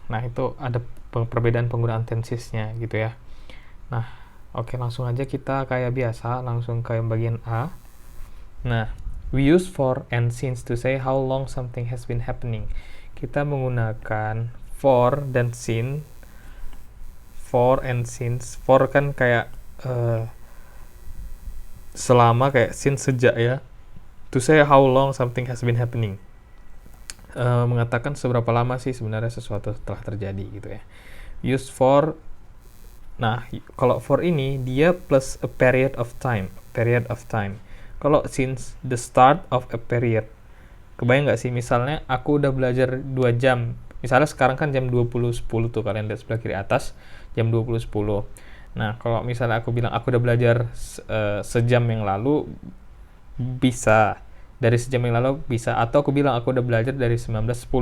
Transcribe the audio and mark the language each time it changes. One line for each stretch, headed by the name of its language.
Indonesian: Nah, itu ada perbedaan penggunaan tensesnya gitu ya. Nah, oke, langsung aja kita kayak biasa, langsung ke bagian A.
English: Nah, we use for and since to say how long something has been happening.
Indonesian: Kita menggunakan for dan since.
English: For and since.
Indonesian: For kan kayak selama, kayak since sejak ya.
English: To say how long something has been happening.
Indonesian: Mengatakan seberapa lama sih sebenarnya sesuatu telah terjadi gitu ya.
English: Use for.
Indonesian: Nah, kalau for ini dia
English: plus a period of time. Period of time. Kalau since the start of a period.
Indonesian: Kebayang nggak sih, misalnya aku udah belajar 2 jam. Misalnya sekarang kan jam 20.10 tuh, kalian lihat sebelah kiri atas, jam 20.10. Nah, kalau misalnya aku bilang aku udah belajar sejam yang lalu, bisa. Dari sejam yang lalu bisa. Atau aku bilang aku udah belajar dari 19.10.